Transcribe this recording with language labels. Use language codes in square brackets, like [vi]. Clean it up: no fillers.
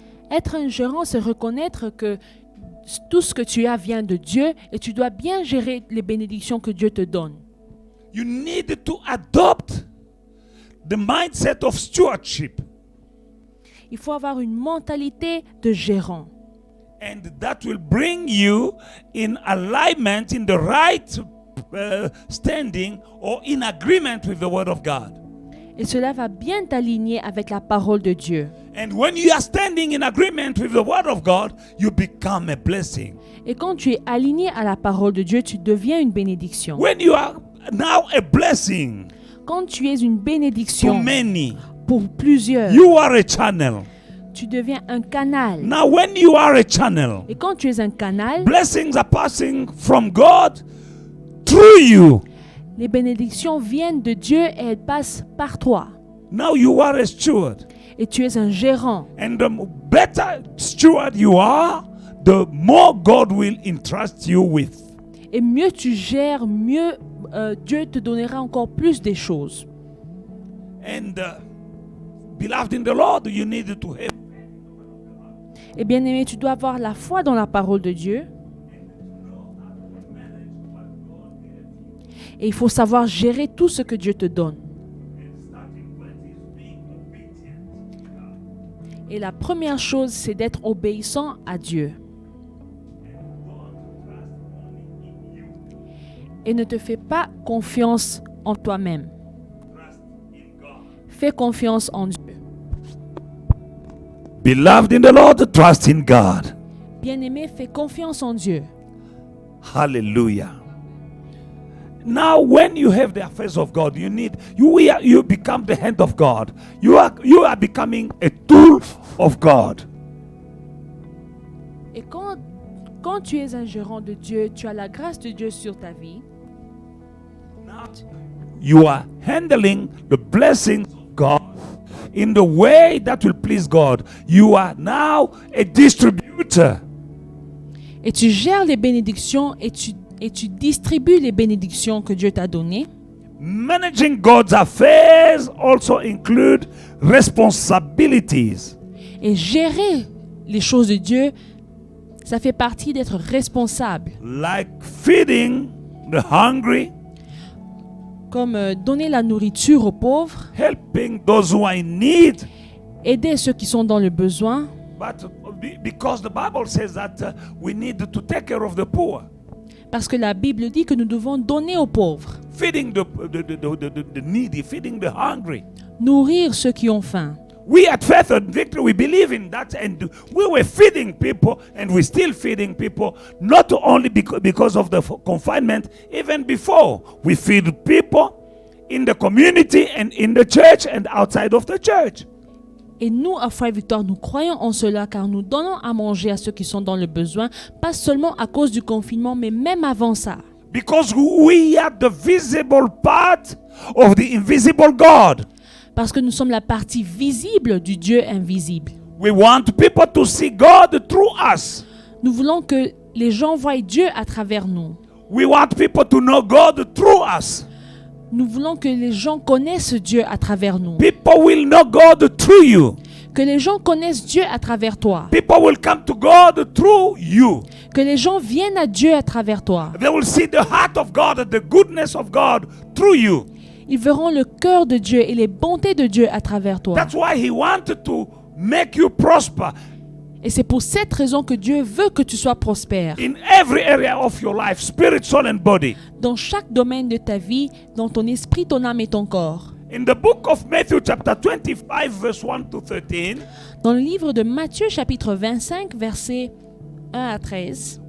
[fr] Être un gérant, c'est reconnaître que tout ce que tu as vient de Dieu et tu dois bien gérer les bénédictions que Dieu te donne. [en] You need to adopt the mindset of stewardship. [fr] Il faut avoir une mentalité de gérant. [en] And that will bring you in alignment, in the right standing or in agreement with the Word of God. [fr] Et cela va bien t'aligner avec la parole de Dieu. [en] And when you are standing in agreement with the Word of God, you become a blessing. [fr] Et quand tu es aligné à la parole de Dieu, tu deviens une bénédiction. [en] When you are now a blessing [fr] Quand tu es une bénédiction [en] to many, [fr] pour plusieurs, [en] you are a channel. [fr] tu deviens un canal. [en] Now when you are a channel, [fr] Et quand tu es un canal, [en] blessings are passing from God through you. [fr] les bénédictions viennent de Dieu et elles passent par toi. [en] Now you are a steward. [fr] Et tu es un gérant. [en] And the better steward you are, the more God will entrust you with. [fr] Et mieux tu gères, mieux Dieu te donnera encore plus des choses. [en] And beloved in the Lord, you need to have. [fr] Et bien aimé, tu dois avoir la foi dans la parole de Dieu. Et il faut savoir gérer tout ce que Dieu te donne. Et la première chose, c'est d'être obéissant à Dieu. Et ne te fais pas confiance en toi-même. Fais confiance en Dieu. [en] Beloved in the Lord, trust in God. [fr] Bien-aimé, fais confiance en Dieu. [en] Hallelujah. Now, when you have the affairs of God, you become the hand of God. You are becoming a tool of God. [fr] Et quand tu es un gérant de Dieu, tu as la grâce de Dieu sur ta vie. [en] You are handling the blessings of God in the way that will please God. You are now a distributor. [fr] Et tu gères les bénédictions et tu distribues les bénédictions que Dieu t'a données. [en] Managing God's affairs also include responsibilities. [fr] Et gérer les choses de Dieu, ça fait partie d'être responsable. [en] Like feeding the hungry, [fr] Comme donner la nourriture aux pauvres, [en] helping those who are in need. [fr] aider ceux qui sont dans le besoin. [en] But because the Bible says that we need to take care of the poor. [fr] Parce que la Bible dit que nous devons donner aux pauvres. [en] Feeding the needy, feeding the hungry. [fr] Nourrir ceux qui ont faim. [en] We at Faith and Victory, we believe in that, and we were feeding people, and we're still feeding people, not only because of the confinement, even before. We feed people in the community and in the church and outside of the church. [fr] Et nous, à Foi et Victoire, nous croyons en cela car nous donnons à manger à ceux qui sont dans le besoin, pas seulement à cause du confinement, mais même avant ça. [en] Because we are the visible part of the invisible God. [fr] Parce que nous sommes la partie visible du Dieu invisible. [en] We want people to see God through us. [fr] Nous voulons que les gens voient Dieu à travers nous. [en] We want people to know God through us. [fr] Nous voulons que les gens connaissent Dieu à travers nous. [en] People will know God through you. [fr] Que les gens connaissent Dieu à travers toi. [en] People will come to God through you. [fr] Que les gens viennent à Dieu à travers toi. [en] They will see the heart of God, the goodness of God through you. [fr] Ils verront le cœur de Dieu et les bontés de Dieu à travers toi. [en] That's why He wanted to make you prosper [fr] Et c'est pour cette raison que Dieu veut que tu sois prospère. [en] in every area of your life, spirit, soul, and body. [fr] Dans chaque domaine de ta vie, dans ton esprit, ton âme et ton corps. [en] In the book of Matthew, chapter 25, verse 1 to 13, [fr] Dans le livre de Matthieu, chapitre 25, versets 1 à 13,